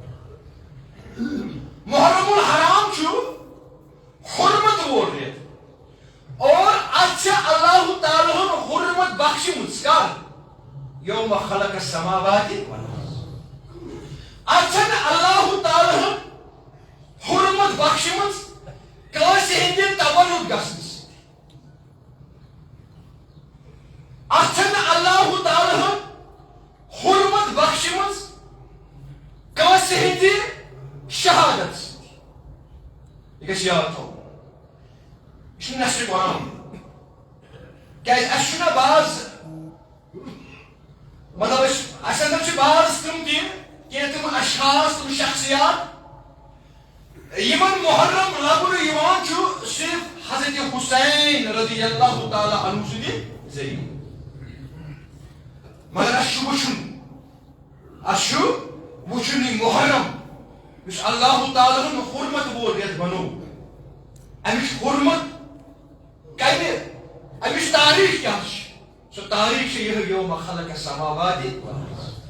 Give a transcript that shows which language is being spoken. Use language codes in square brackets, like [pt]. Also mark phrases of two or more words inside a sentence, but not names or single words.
[ks] محرم الحرام چھُ حرمت وول رٮ۪تھ اور اتھ چھِ اللہ تعالیٰ ہن حرمت بخشمٕژ کر [ar] یوم خلق السماوات والارض [ks] اتھ چھنہٕ اللہ تعالیٰ ہن حرمت بخشمٕژ کٲنٛسہِ ہٕنٛدِ تولُد گژھنہٕ سۭتۍ اتھ چھنہٕ اللہ تعالیٰ ہن حرمت بخشمٕژ کٲنٛسہِ ہٕنٛدِ شہادت سۭتۍ یہِ گژھِ یاد تھاوُن یہِ چھُ نصِ قرآن کیٛازِ اَسہِ چھُنہ باز مطلب اَسہِ اندر چھِ باز تِم تہِ کینٛہہ تِم اشخاص تِم شخصیات یِمن محرم لبنہٕ یِوان چھُ صرف حضرت حسین [ar] رضی اللہ تعالی عنہ [ks] سندی ذریعہ مگر اشو وچھن محرم اس اللہ تعالی ہن حرمت وول ریت بنو امش حرمت کمہ امش تاریخ کیا سو تاریخ یہ [ar] یوم خلق السماوات والارض